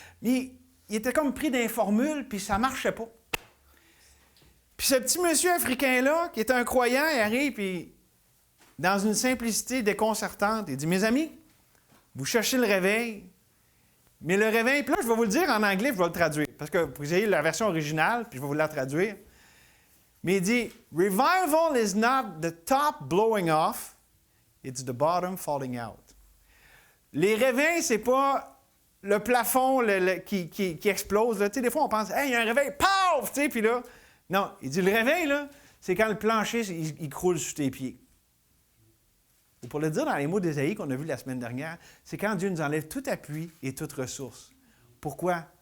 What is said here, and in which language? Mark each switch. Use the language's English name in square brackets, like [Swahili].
[French] Mais il était comme pris d'un formule, puis ça ne marchait pas. Puis ce petit monsieur africain-là, qui était un croyant, il arrive, puis dans une simplicité déconcertante, il dit, mes amis, vous cherchez le réveil, mais le réveil, puis là, je vais vous le dire en anglais, je vais le traduire, parce que vous avez la version originale, puis je vais vous la traduire. Mais il dit, [English] revival is not the top blowing off, it's the bottom falling out. [French] Les réveils, c'est pas le plafond qui explose. Là. Tu sais, des fois, on pense, hey, il y a un réveil, paf! Tu sais, puis là, non, il dit, le réveil, là, c'est quand le plancher, il croule sous tes pieds. Ou pour le dire dans les mots d'Ésaïe qu'on a vus la semaine dernière, c'est quand Dieu nous enlève tout appui et toute ressource. Pourquoi?